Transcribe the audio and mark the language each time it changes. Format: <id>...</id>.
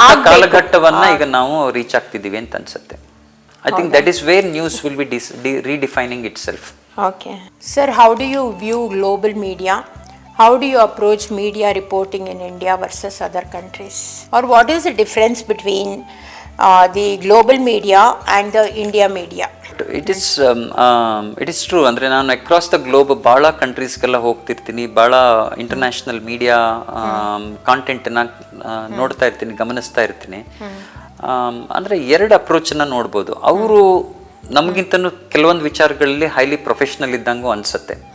<kn>ಕಾಲಘಟ್ಟವನ್ನ ಈಗ ನಾವು ರೀಚ್ ಆಗ್ತಿದೀವಿ ಅಂತ ಅನ್ಸುತ್ತೆ.</kn> <en>I think that is where news will be redefining itself. Okay. Sir, how do you view global media? How do you approach media reporting in India versus other countries? Or what is the difference between the global media and the India media? It is true.</en> <kn>ಅಂದ್ರೆ ನಾನು</kn> <en>across the globe</en> <kn>ಭಾಳ ಕಂಟ್ರೀಸ್ಗೆಲ್ಲ ಹೋಗ್ತಿರ್ತೀನಿ, ಭಾಳ international media ಕಾಂಟೆಂಟ್ನ ನೋಡ್ತಾ ಇರ್ತೀನಿ, ಗಮನಿಸ್ತಾ ಇರ್ತೀನಿ. ಅಂದರೆ ಎರಡು ಅಪ್ರೋಚನ್ನ ನೋಡ್ಬೋದು. ಅವರು ನಮಗಿಂತನೂ ಕೆಲವೊಂದು ವಿಚಾರಗಳಲ್ಲಿ</kn> <en>highly professional</en> <kn>ಇದ್ದಂಗೂ ಅನ್ಸುತ್ತೆ.</kn>